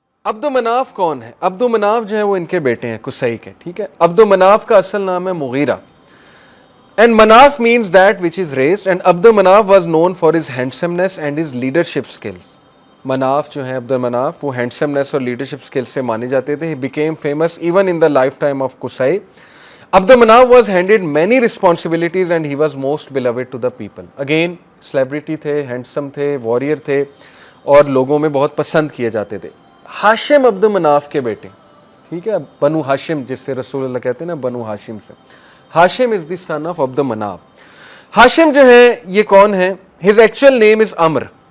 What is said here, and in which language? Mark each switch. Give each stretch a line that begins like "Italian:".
Urdu: عبد مناف کون ہے؟ عبد مناف جو ہے وہ ان کے بیٹے ہیں قصی کے، ٹھیک ہے. عبد مناف کا اصل نام ہے مغیرہ.
English: And Manaf means that which is raised, and Abd Manaf was known for his handsomeness and his leadership skills.
Urdu: مناف جو ہے عبد المناف وہ ہینڈسمنس اور لیڈرشپ اسکلز سے مانے جاتے تھے.
English: He became famous even in the lifetime of Qusay. Abd Manaf was handed many responsibilities and he was most beloved to the people.
Urdu: Again celebrity تھے, handsome تھے, وارئر تھے اور لوگوں میں بہت پسند کیے جاتے تھے. ہاشم عبد مناف کے بیٹے, ٹھیک ہے, بنو ہاشم جس سے رسول اللہ کہتے ہیں نا, بنو ہاشم سے.
English: Hashim is the son of Abd Manaf.
Urdu: ہاشم جو ہے یہ کون ہے؟
English: His actual name is Umar.